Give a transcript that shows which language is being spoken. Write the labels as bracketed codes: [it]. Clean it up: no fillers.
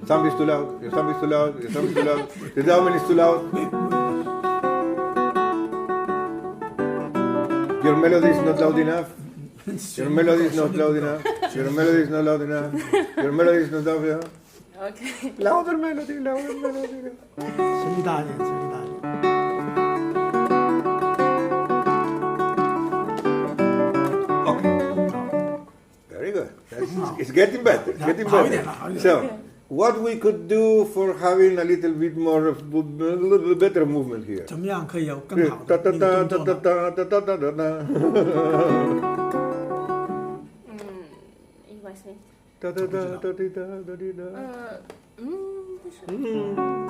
[en] Sound is too loud. Your sound is too loud. Your sound is too loud. The diamond is too loud. Your melody is not loud enough. Your melody is not loud enough. Your melody is not loud enough. Your melody is not loud enough. Okay. Louder melody. [zh] 声音大一点，声音大一点。 [en] Okay. Very good. It's getting better. Getting better. So, what we could do for having a little bit more of a little better movement here? [zh] 怎么样可以有更好的那个动作呢？